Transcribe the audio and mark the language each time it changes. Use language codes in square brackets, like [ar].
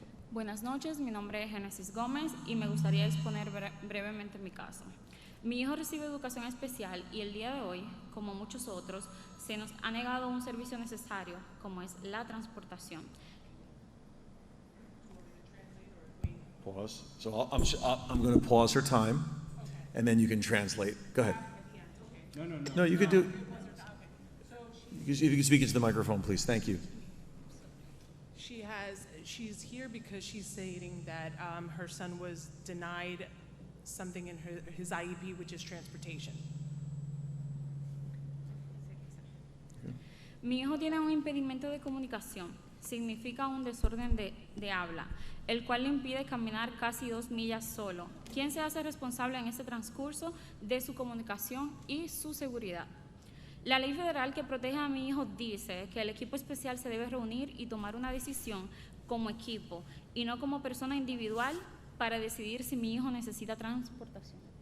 [es] Buenas noches, mi nombre es Génesis Gómez y me gustaría exponer brevemente mi caso. Mi hijo recibe educación especial y el día de hoy, como muchos otros, se nos ha negado un servicio necesario como es la transportación. [en] Pause. So I'm going to pause her time, and then you can translate. Go ahead. No, you could do. If you could speak into the microphone, please. Thank you. She's here because she's stating that her son was denied something in his IEP, which is transportation. [es] Mi hijo tiene un impedimento de comunicación, significa un desorden de habla, el cual le impide caminar casi 2 millas solo. ¿Quién se hace responsable en este transcurso de su comunicación y su seguridad? La ley federal que protege a mi hijo dice que el equipo especial se debe reunir y tomar una decisión como equipo y no como persona individual para decidir si mi hijo necesita transportación.